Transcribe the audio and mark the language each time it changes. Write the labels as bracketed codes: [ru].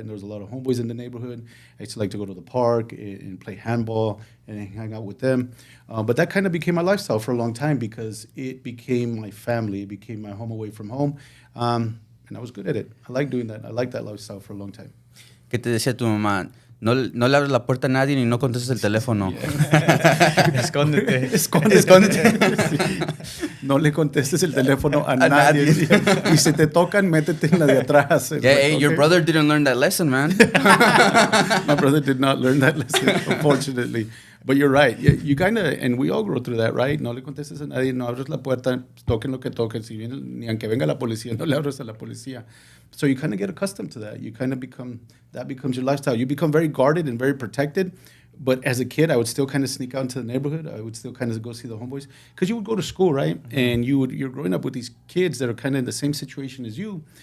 [en] And there was a lot of homeboys in the neighborhood. I used to like to go to the park and play handball and hang out with them. But that kind of became my lifestyle for a long time because it became my family. It became my home away from home. And I was good at it. I like doing that. I like that lifestyle for a long time. [es] ¿Qué te decía tu mamá? No, no le abres la puerta a nadie ni no contestes el teléfono. Escóndete. Escóndete. No le contestes el teléfono a nadie. Y si te tocan, métete en la de atrás. [en] Yeah, hey, okay. Your brother didn't learn that lesson, man. My brother did not learn that lesson, unfortunately. But you're right. You kind of, and we all grow through that, right? [es] No le contestes a nadie, no abres la puerta, toquen lo que toquen. Si viene, ni aunque venga la policía, no le abres a la policía. [en] So you kind of get accustomed to that. You kind of that becomes your lifestyle. You become very guarded and very protected. But as a kid, I would still kind of sneak out into the neighborhood. I would still kind of go see the homeboys. Because you would go to school, right? And you're growing up with these kids that are kind of in the same situation as you.